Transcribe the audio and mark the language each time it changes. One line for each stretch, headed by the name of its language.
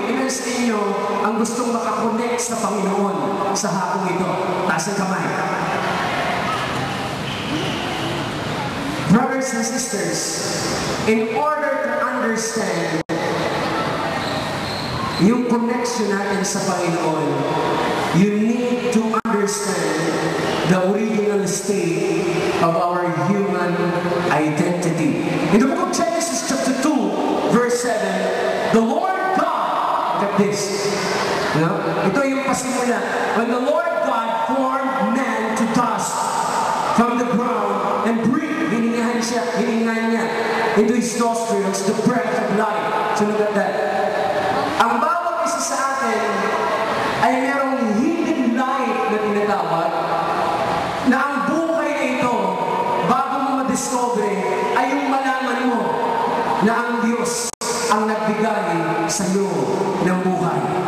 Filipino: Sa inyo ang gustong makakonect sa Panginoon sa hapong ito. Taas ang kamay.
English: Brothers and sisters, in order to understand
Filipino: yung connection natin sa Panginoon,
English: you need to understand the original state of our human identity. In the book of Genesis chapter 2, verse 7, the Lord at this.
Filipino: Ito yung pasimula.
English: When the Lord God formed man to dust from the ground and breathed,
Filipino: hiningahan niya
English: into his nostrils the breath of life. So look at that.
Filipino: Ang bawat isa sa atin ay merong hidden life na tinatawag na ang buhay na ito, bago mo madiscover, ay yung malaman mo na ang Diyos ang nagbigay sa iyo ng buhay.